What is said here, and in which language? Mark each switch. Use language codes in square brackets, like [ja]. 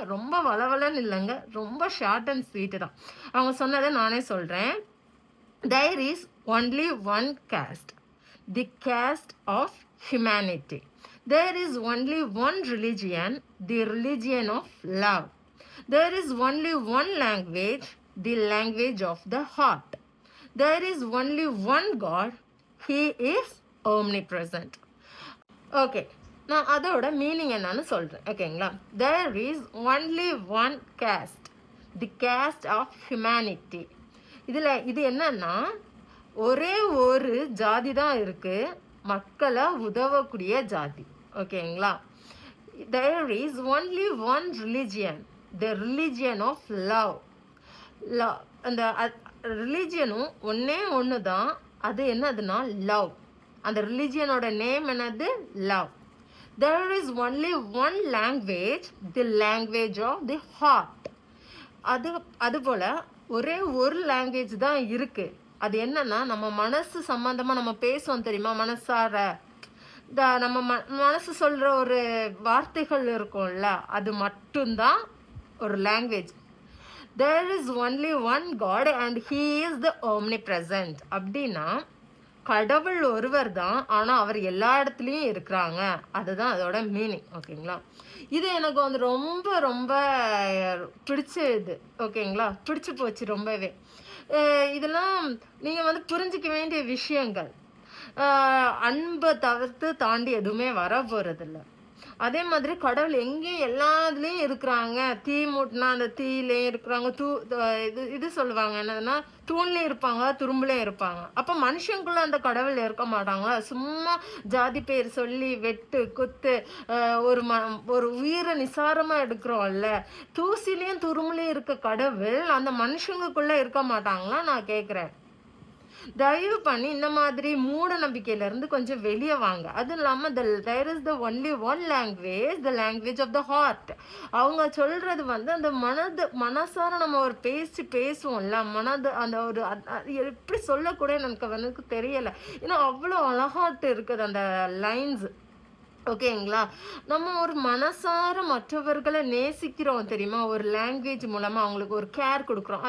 [ta] ரொம்ப வளவலன்னு இல்லைங்க, ரொம்ப ஷார்ட் அண்ட் ஸ்வீட்டு தான். அவங்க சொன்னதை நானே சொல்கிறேன். [en] There is only one caste, the caste of humanity. There is only one religion, the religion of love. There is only one language, the language of the heart. There is only one God, He is omnipresent. [ta] Okay, நான் அதோட meaning என்னன்னு சொல்கிறேன், ஓகேங்களா? [en] There is only one caste, the caste of humanity. [ta] இது என்னன்னா, ஒரே ஒரு ஜாதி தான் இருக்கு, மக்களை உதவக்கூடிய ஜாதி, ஓகேங்களா? [en] There is only one religion, the religion of love. [ta] அந்த ரிலிஜியனும் ஒன்று தான், அது என்னதுன்னா லவ். அந்த ரிலிஜியனோட நேம் என்னது? Love. [en] There is only one language, the language of the heart. [ta] அதுபோல் ஒரே ஒரு லாங்குவேஜ் தான் இருக்குது. அது என்னன்னா, நம்ம மனசு சம்மந்தமாக நம்ம பேசுவோம் தெரியுமா, மனசார நம்ம மனசு சொல்கிற ஒரு வார்த்தைகள் இருக்கும்ல, அது மட்டும்தான் ஒரு language. [en] There is only one God and He is the omnipresent. [ta] அப்படின்னா கடவுள் ஒருவர் தான், ஆனால் அவர் எல்லா இடத்துலையும் இருக்கிறாங்க. அதுதான் அதோட மீனிங், ஓகேங்களா? இது எனக்கு ரொம்ப ரொம்ப பிடிச்சது, ஓகேங்களா? பிடிச்சி போச்சு ரொம்பவே. இதெல்லாம் நீங்கள் புரிஞ்சிக்க வேண்டிய விஷயங்கள். அன்பை தவிர்த்து தாண்டி எதுவுமே வர போகிறதில்ல. அதே மாதிரி கடவுள் எங்கேயும் எல்லாத்துலேயும் இருக்கிறாங்க. தீ மூட்டினா அந்த தீயிலையும் இருக்கிறாங்க, இது சொல்லுவாங்க என்னதுன்னா, தூண்லேயும் இருப்பாங்க, துரும்புலேயும் இருப்பாங்க. அப்போ மனுஷங்களுக்குள்ள அந்த கடவுள் இருக்க மாட்டாங்களா? சும்மா ஜாதி பேர் சொல்லி வெட்டு குத்து ஒரு உயிரை நிசாரமாக எடுக்கிறோம்ல, தூசிலையும் துரும்புலையும் இருக்க கடவுள் அந்த மனுஷங்களுக்குள்ளே இருக்க மாட்டாங்களா நான் கேட்குறேன். தயவு பண்ணி இந்த மாதிரி மூட நம்பிக்கையிலேருந்து கொஞ்சம் வெளியே வாங்க. அதுவும் இல்லாமல் [en] there is the only one language, the language of the heart. [ta] அவங்க சொல்கிறது அந்த மனசார நம்ம ஒரு பேசுவோம்ல, அந்த ஒரு எப்படி சொல்லக்கூட எனக்கு தெரியலை. ஏன்னா அவ்வளோ அழகாட்டு இருக்குது அந்த லைன்ஸ், ஓகேங்களா? நம்ம ஒரு மனசார மற்றவர்களை நேசிக்கிறோம் தெரியுமா, ஒரு லாங்குவேஜ் மூலமாக அவங்களுக்கு ஒரு கேர் கொடுக்குறோம்.